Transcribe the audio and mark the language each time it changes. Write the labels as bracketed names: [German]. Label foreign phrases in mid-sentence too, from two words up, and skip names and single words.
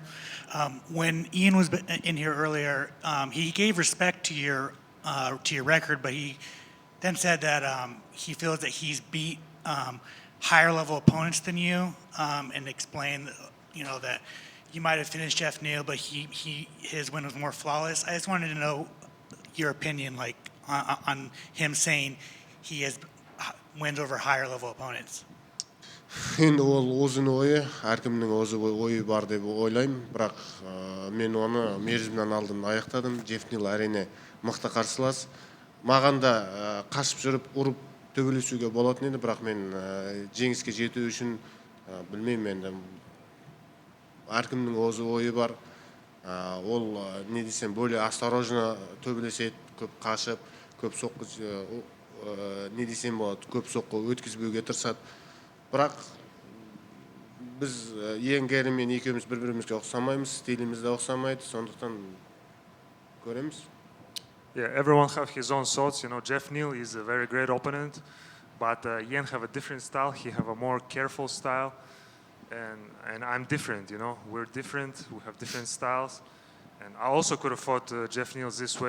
[English] When Ian was in here earlier, he gave respect to your record, but he then said that he feels that he's beat higher level opponents than you, and explained, that you might have finished Jeff Neal, but his win was more flawless. I just wanted to know your opinion, on him saying he has wins over higher level opponents. [Kazakh] Енді ол өзінің ойы, әркімнің өзі ойы бар деп ойлаймын, бірақ мен оны мерзімнен алдын аяқтадым. Джефф Нил әрине мықты қарсылас. Маған да қашып жүріп, ұрып төбелесуге болатын еді, бірақ мен жеңіске жету үшін білмеймін енді. Әркімнің өзі ойы бар. Ол не десем, [Russian] более осторожно [Kazakh] төбелеседі, көп қашып, көп соққы не десем болады, көп соққы өткізбеуге тырысады. Бірақ біз Гарри мен екеуміз бір-бірімізге ұқсамаймыз, стиліміз де ұқсамайды, сондықтан көреміз. [English] Yeah, everyone have his own thoughts. You know, Jeff Neal is a very great opponent, but Ian have a different style. He have a more careful style, and I'm different. You know, we're different. We have different styles, and I also could have fought Jeff Neal this way.